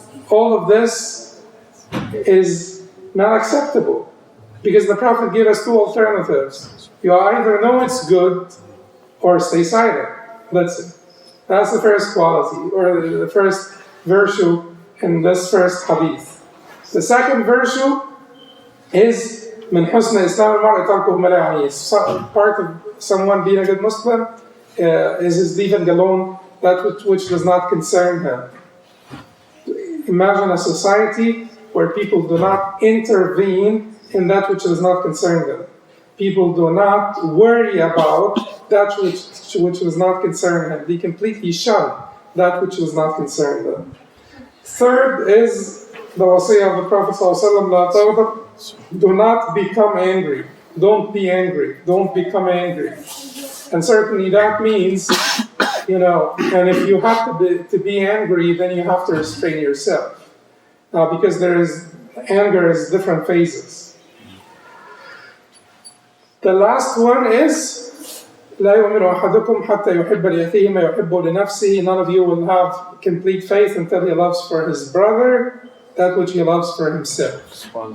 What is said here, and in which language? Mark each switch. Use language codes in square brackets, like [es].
[en] All of this is not acceptable because the Prophet gave us two alternatives. You either know it's good or stay silent. That's it. That's the first quality, or the first virtue in this first hadith. The second virtue is [ar] من حسن إسلام المرء تركه ما لا يعنيه. [en] Part of someone being a good Muslim is his leaving alone that which does not concern him. Imagine a society where people do not intervene in that which does not concern them. People do not worry about that which does not concern them. They completely shun that which does not concern them. Third is the wasiyah of the Prophet ﷺ, do not become angry. Don't be angry. Don't become angry. And certainly that means, and if you have to be angry, then you have to restrain yourself. Because anger is different phases. The last one is, [ar] لا يؤمن أحدكم حتى يحب لأخيه ما يحب لنفسه. [en] None of you will have complete faith until he loves for his brother that which he loves for himself.